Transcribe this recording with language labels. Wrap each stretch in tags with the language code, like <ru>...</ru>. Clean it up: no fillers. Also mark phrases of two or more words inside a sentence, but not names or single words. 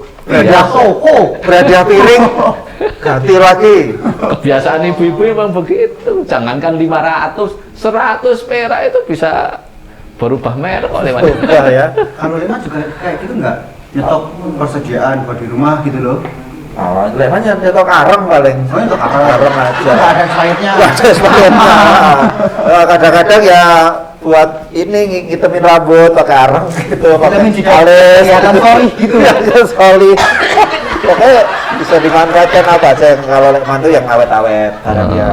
<id>Berhadiah toko, berhadiah piring, ganti lagi. kebiasaan ibu-ibu memang begitu. Jangankan 500, 100 perak itu bisa berubah merek kok lewat. Udah ya. Kalau Leman juga kayak gitu nggak? Nyetok persediaan buat di rumah gitu loh. Oh, lemanya nyetok areng paling. Oh, nyetok areng. Areng aja. Nggak ada expirednya. Nggak ada expirednya. Kadang-kadang ya buat ini ngitemin rambut pakai areng gitu, pakai Ngitemin jidat. alis, Kelihatan soli gitu. Kelihatan soli. Pokoknya bisa dimanfaatkan apa aja yang kalau mantu yang awet-awet karena dia.</id>